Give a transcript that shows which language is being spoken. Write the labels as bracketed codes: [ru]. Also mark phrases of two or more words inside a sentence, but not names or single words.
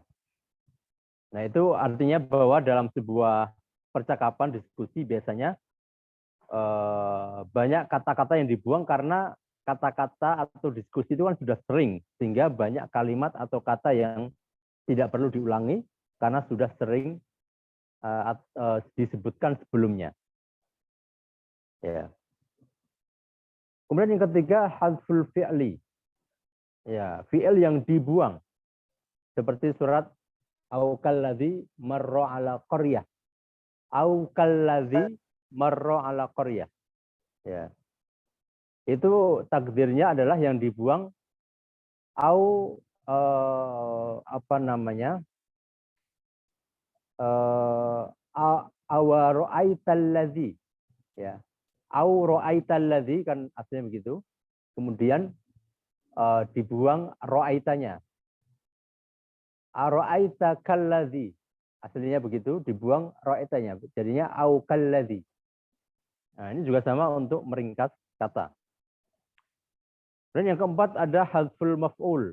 [id] Nah, itu artinya bahwa dalam sebuah percakapan diskusi biasanya banyak kata-kata yang dibuang karena kata-kata atau diskusi itu kan sudah sering, sehingga banyak kalimat atau kata yang tidak perlu diulangi karena sudah sering disebutkan sebelumnya. Ya. Kemudian yang ketiga, [ar] حذف الفعل. [id] Ya, fi'il yang dibuang. Seperti surat [ar] أو كالذي مر على قرية. أو كالذي مر على قرية. [id] Ya. Itu takdirnya adalah yang dibuang [ar] أو أو رأيت الذي, [id] ya. [ar] أو رأيت الذي [id] kan aslinya begitu. Kemudian dibuang ra'aitanya. [ar] أرأيت كالذي, [id] aslinya begitu, dibuang ra'aitanya. Jadinya [ar] أو كالذي. [id] Nah, ini juga sama untuk meringkas kata. Dan yang keempat ada [ar] حذف المفعول.